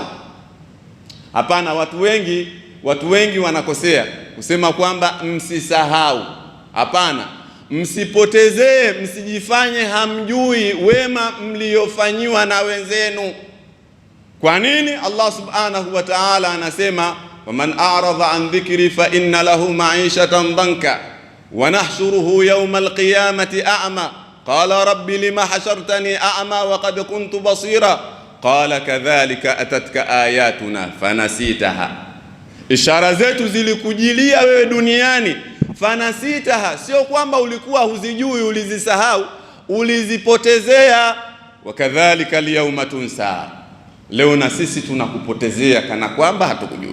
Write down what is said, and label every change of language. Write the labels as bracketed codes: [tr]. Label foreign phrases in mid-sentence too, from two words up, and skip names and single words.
[sw] Hapana, watu wengi wanakosea kusema kwamba msisahau. Hapana, msipotezee, msijifanye hamjui wema mliofanyiwa na wenzenu. Kwa nini? [ar] Allah سبحانه وتعالى anasema، ومن أعرض عن ذكري فإن له معيشة ضنكا ونحشره يوم القيامة أعمى قال رب لم حشرتني أعمى وقد كنت بصيرا قال كذلك أتتك آياتنا فنسيتها. [sw] Ishara zetu zilikujilia wewe duniani, fanasitaha, sio kwamba ulikuwa huzijui, ulizisahau, ulizipotezea. [ar] وكذلك اليوم تنسى, [sw] leo na sisi tunakupotezea kana kwamba hatukujui.